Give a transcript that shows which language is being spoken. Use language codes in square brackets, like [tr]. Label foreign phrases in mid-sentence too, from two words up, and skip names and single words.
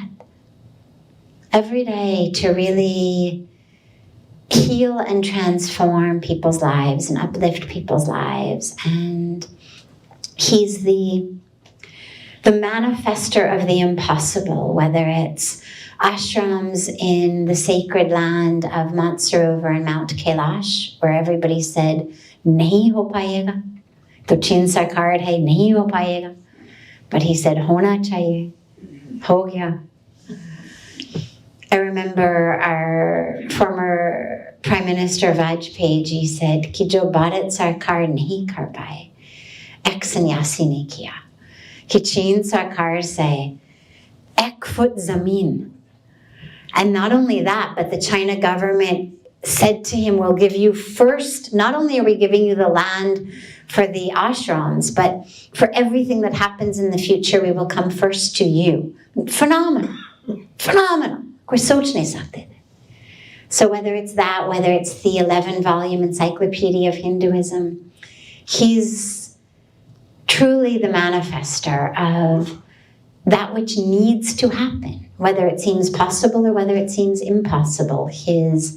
[en] Every day to really heal and transform people's lives and uplift people's lives. And he's the manifester of the impossible, whether it's ashrams in the sacred land of Mount Sarovar and Mount Kailash, where everybody said, [hi] नहीं हो पाएगा. तो चीन सरकार है, नहीं हो पाएगा. [en] But he said, [hi] होना चाहिए। हो गया. [en] I remember our former Prime Minister Vajpayee ji said, [hi] कि जो भारत सरकार नहीं कर पाए, एक संन्यासी ने किया. कि चीन सरकार से, एक फुट ज़मीन. [en] And not only that, but the China government said to him, we'll give you first, not only are we giving you the land for the ashrams, but for everything that happens in the future, we will come first to you. Phenomenal. Phenomenal. [hi] कोई सोच नहीं सकते थे. [en] So whether it's that, whether it's the 11-volume Encyclopedia of Hinduism, he's truly the manifester of that which needs to happen, whether it seems possible or whether it seems impossible.